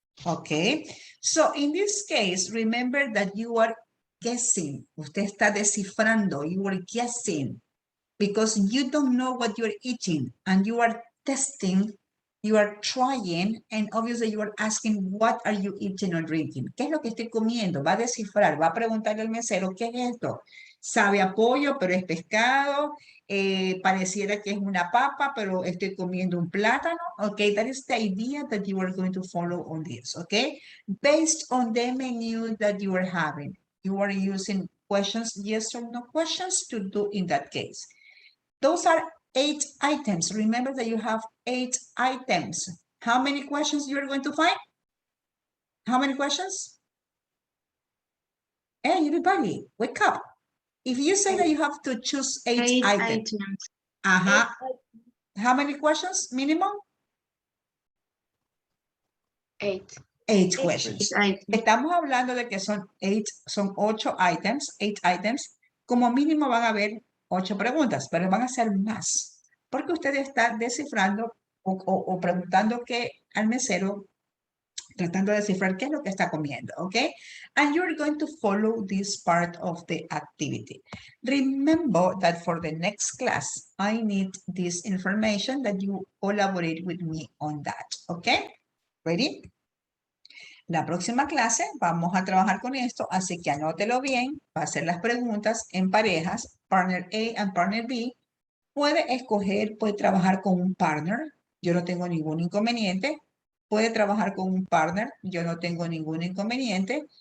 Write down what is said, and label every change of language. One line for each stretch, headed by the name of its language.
English: Okay, so in this case, remember that you are guessing. Usted está descifrando, you are guessing because you don't know what you're eating and you are testing, you are trying, and obviously you are asking, what are you eating or drinking?
Spanish: ¿Qué es lo que estoy comiendo? Va a descifrar, va a preguntarle al mesero, ¿qué es esto? Sabe a pollo, pero es pescado, pareciera que es una papa, pero estoy comiendo un plátano.
English: Okay, that is the idea that you are going to follow on this, okay? Based on the menu that you are having, you are using questions, yes or no questions to do in that case. Those are 8 items. Remember that you have 8 items. How many questions you're going to find? How many questions? Hey, everybody, wake up. If you say that you have to choose 8 items. Ajá. How many questions minimum? 8.
Spanish: 8 questions. Estamos hablando de que son 8 items, 8 items. Como mínimo van a haber 8 preguntas, pero van a ser más. Porque usted está descifrando o preguntando que al mesero, tratando de descifrar qué es lo que está comiendo, ¿ok?
English: And you're going to follow this part of the activity. Remember that for the next class, I need this information that you collaborate with me on that, ¿ok? Ready?
Spanish: La próxima clase vamos a trabajar con esto, así que anótelo bien, va a hacer las preguntas en parejas, partner A and partner B. Puede escoger, puede trabajar con un partner, yo no tengo ningún inconveniente. Puede trabajar con un partner, yo no tengo ningún inconveniente.